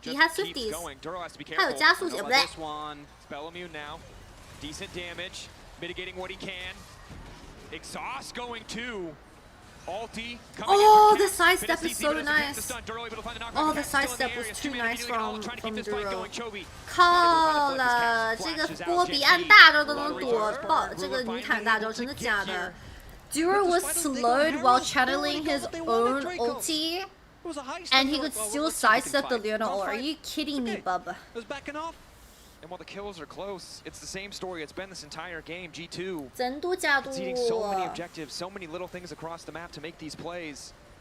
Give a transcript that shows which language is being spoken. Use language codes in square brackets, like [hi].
[en] He has 50s. [zh] 还有加速点，不对。 [en] Spell immune now. Decent damage. Mitigating what he can. Exhaust going to. Ulti coming Oh, the sidestep is so nice. Oh, the sidestep was too nice from Duro. [zh] 靠了，这个波比按大招都能躲爆，这个女坦大招真的假的？ [en] Duro was slowed while channeling his own ulti, and he could still sidestep the Leona ult. Are you kidding me, bub? And while the kills are close, it's the same story it's been this entire game. G2 it's eating so many objectives, so many little things across the map to make these plays.